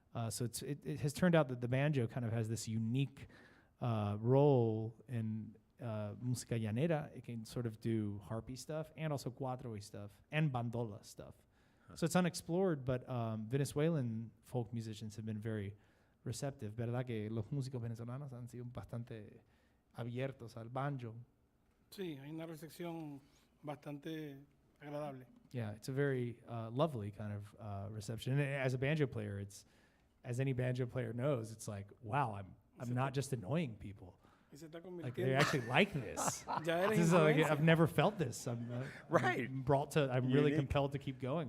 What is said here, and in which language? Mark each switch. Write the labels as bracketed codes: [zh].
[en] So it has turned out that the banjo kind of has this unique role in música llanera. It can sort of do harpy stuff and also cuatro-y stuff and bandola stuff. So it's unexplored, but Venezuelan folk musicians have been very receptive. [es] ¿Verdad que los músicos venezolanos han sido bastante abiertos al banjo? Sí, hay una recepción bastante agradable. [en] Yeah, it's a very lovely kind of reception. And as a banjo player, as any banjo player knows, it's like, wow, I'm not just annoying people. Like they actually like this. I've never felt this. I'm really compelled to keep going.